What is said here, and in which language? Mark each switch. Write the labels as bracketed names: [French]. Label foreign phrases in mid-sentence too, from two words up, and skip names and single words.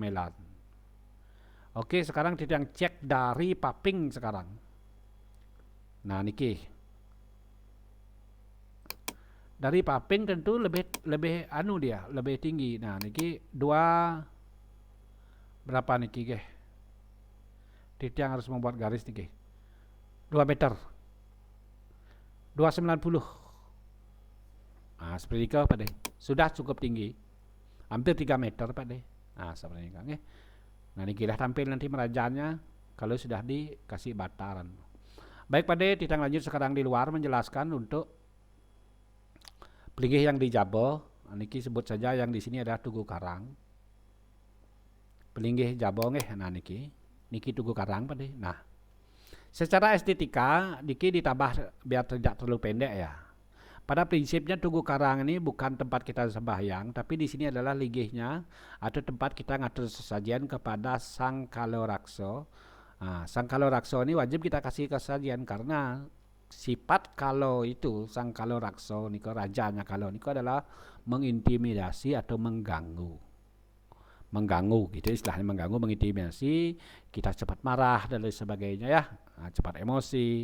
[Indonesian] Oke, sekarang kita cek dari paping sekarang. Nah niki dari paping tentu lebih anu dia, lebih tinggi. Nah niki berapa niki ke? Titiang harus membuat garis niki. 2 meter. 290. Seperti itu Pak De. Sudah cukup tinggi. Hampir 3 meter Pak De. Seperti ini nggih. Nah niki dah tampil nanti merajaannya kalau sudah dikasih bataran. Baik Pak De, Titiang lanjut sekarang di luar menjelaskan untuk pelinggih yang dijabo. Niki sebut saja yang di sini adalah Tugu Karang. Pelinggih jabo nggih. Nah niki Tugu Karang Pak De. Nah, secara estetika niki ditambah biar tidak terlalu pendek ya. Pada prinsipnya Tugu Karang ini bukan tempat kita sembahyang, tapi di sini adalah linggihnya atau tempat kita ngatur sesajian kepada Sang Kalorakso. Sang Kalorakso ini wajib kita kasih kesajian karena sifat Kalo itu, Sang Kalorakso niko, rajanya Kalo niko adalah mengintimidasi atau mengganggu gitu istilahnya, mengganggu, mengintimidasi, kita cepat marah dan lain sebagainya ya, cepat emosi.